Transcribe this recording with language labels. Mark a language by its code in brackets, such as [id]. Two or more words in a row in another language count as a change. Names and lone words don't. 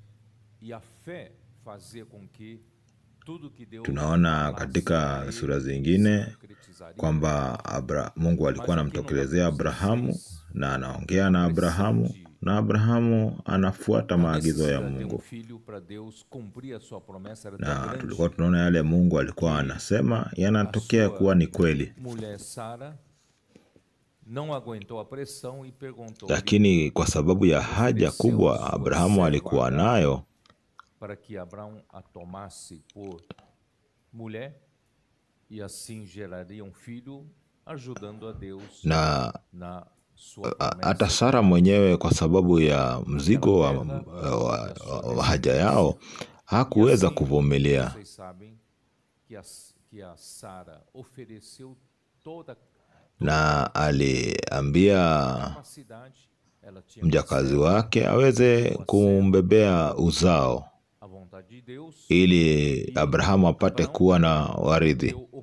[sw] Tunaona katika sura zingine kwamba Mungu alikuwa anamtokelezea Abrahamu na anaongea na Abrahamu, na Abrahamu anafuata maagizo ya Mungu. Na tulikuwa tunaona yale Mungu alikuwa anasema yanatokea kuwa ni kweli. Lakini kwa sababu ya haja kubwa Abrahamu alikuwa nayo, [pt] para que Abraão a tomasse por mulher e assim geraria filho, ajudando a Deus na sua [sw] hata Sara mwenyewe kwa sababu ya mzigo wa haja yao hakuweza kuvumilia. Na aliambia mjakazi wake aweze kumbebea uzao ili Abrahamu apate kuwa na warithi.